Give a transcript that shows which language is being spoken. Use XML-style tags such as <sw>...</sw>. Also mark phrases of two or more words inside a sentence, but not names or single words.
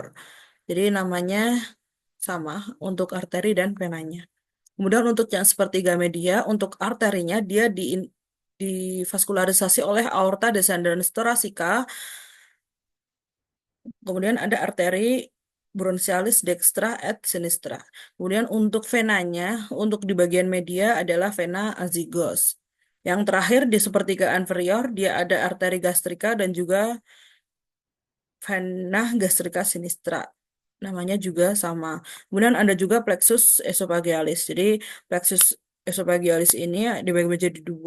<id>Jadi namanya sama untuk arteri dan venanya. Kemudian untuk yang sepertiga media, untuk arterinya dia divaskularisasi oleh</id> <la>aorta descendens thoracica.</la> <id>Kemudian ada arteri</id> <la>bronchialis dextra et sinistra.</la> <id>Kemudian untuk venanya, untuk di bagian media adalah</id> <la>vena azygos.</la> <id>Yang terakhir di sepertiga inferior dia ada arteri gastrika dan juga</id> <la>vena gastrika sinistra.</la> <id>Namanya juga sama. Kemudian ada juga</id> <la>plexus esophagealis.</la> <id>Jadi</id> <la>plexus esophagealis</la> <id>ini dibagi menjadi dua.</id>